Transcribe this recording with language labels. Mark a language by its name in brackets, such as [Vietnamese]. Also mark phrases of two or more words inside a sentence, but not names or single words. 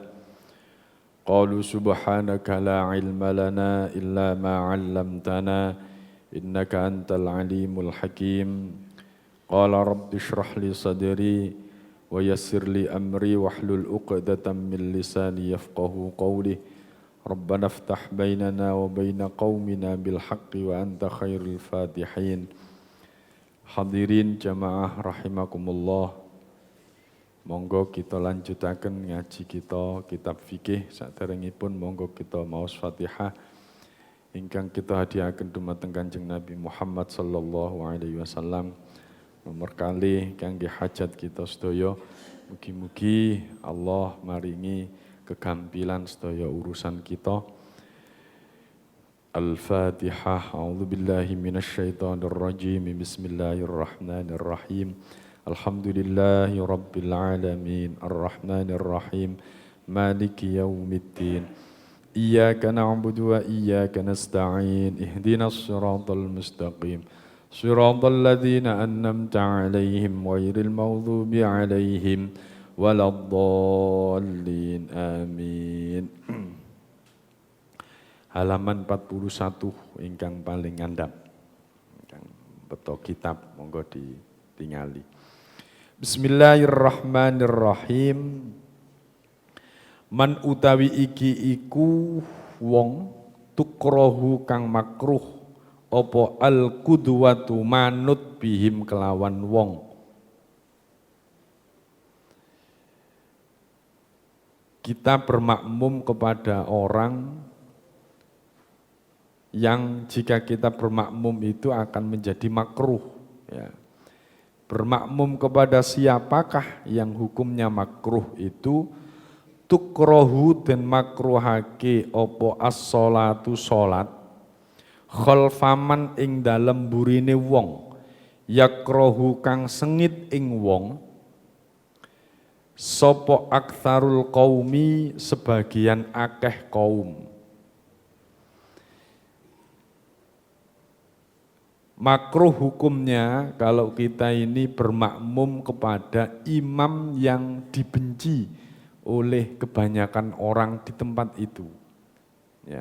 [Arabic] قالوا سبحانك لا علم لنا إلا ما علمتنا إنك أنت العليم الحكيم. قال رب اشرح لي صدري ويسر لي أمري واحلل عقدة من لساني يفقهوا قولي. ربنا افتح بيننا وبين قومنا بالحق وأنت خير الفاتحين. [Javanese] Hadirin jamaah rahimakumullah. Monggo kita lanjutaken ngaji kita kitab fikih saderengipun monggo kita maos Fatihah ingkang kita hadiahaken dumateng Kanjeng Nabi Muhammad [Arabic] صلى الله عليه وسلم. [Javanese] Nomor kali kangge hajat kita sedaya, mugi-mugi Allah maringi kegampilan sedaya urusan kita. Al-Fatihah. [Arabic] أعوذ بالله من الشيطان الرجيم. بسم الله الرحمن الرحيم. الحمد لله رب العالمين. الرحمن الرحيم. مالك يوم الدين. إياك نعبد وإياك نستعين. اهدنا الصراط المستقيم. صراط الذين أنعمت عليهم غير المغضوب عليهم ولا الضالين. [Javanese] Amin. Halaman 41 ingkang paling ngandhap. Ingkang beto kitab monggo ditingali. Bismillahirrahmanirrahim. Man utawi iki iku wong tukrohu kang makruh apa al-qudwatu manut bihim kelawan wong. [Indonesian] Kita bermakmum kepada orang yang jika kita bermakmum itu akan menjadi makruh. Ya. Bermakmum kepada siapakah yang hukumnya makruh itu? [Javanese] Tukrohu dan makruhake opo as-sholatu sholat khalfaman ing dalem burine wong yakrohu kang sengit ing wong sopo [Arabic] أكثر القوم [Javanese] sebagian akeh kaum. [Indonesian] Makruh hukumnya kalau kita ini bermakmum kepada imam yang dibenci oleh kebanyakan orang di tempat itu. Ya.